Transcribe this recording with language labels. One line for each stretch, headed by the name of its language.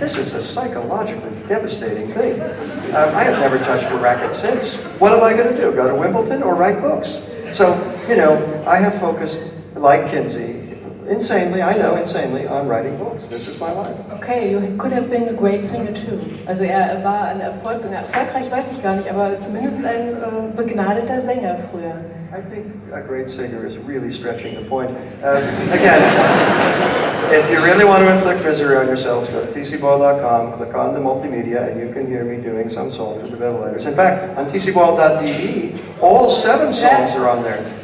English: This is a psychologically devastating thing. I have never touched a racket since. What am I going to do? Go to Wimbledon or write books? So, I have focused, like Kinsey, insanely on writing books. This is my life. Okay, you could have been a great singer too.
German: Also war ein erfolgreich weiß ich gar nicht, aber zumindest ein begnadeter Sänger früher.
English: I think a great singer is really stretching the point. Again, if you really want to inflict misery on yourselves, go to tcboyle.com, click on the multimedia, and you can hear me doing some songs with the ventilators. In fact, on tcboyle.de, all 7 songs are on there.